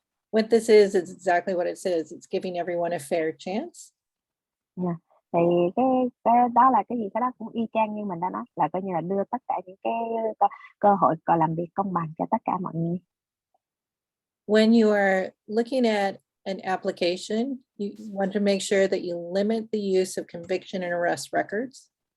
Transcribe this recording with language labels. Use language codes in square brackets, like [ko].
[en] What this is exactly what it says. It's giving everyone a fair chance. Yeah. [vi] Thì cái đó là cái gì, cái đó cũng y chang như mình đã nói, là coi như là đưa tất cả những cái cơ hội còn làm việc công bằng cho tất cả mọi người. [en] When you are looking at an application, you want to make sure that you limit the use of conviction and arrest records.